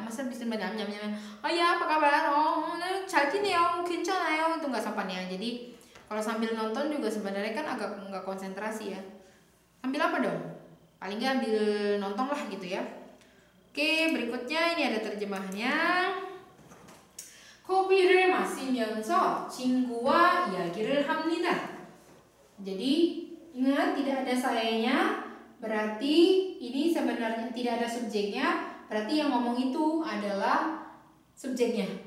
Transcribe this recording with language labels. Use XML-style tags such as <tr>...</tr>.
<id>Masa bisa nyam-nyam-nyam. Oh ya, apa kabar? Oh,</id> <ko>잘 지내요. 괜찮아요.</ko> <id>Itu nggak sopan ya. Jadi kalau sambil nonton juga sebenarnya kan agak nggak konsentrasi ya. Ambil apa dong? Paling nggak ambil nonton lah gitu ya. Oke, berikutnya ini ada terjemahannya.</id> <ko>커피를 마시면서 친구와 이야기를 합니다.</ko> <id>Jadi ingat tidak ada sayanya, berarti ini sebenarnya tidak ada subjeknya, berarti yang ngomong itu adalah subjeknya.</id>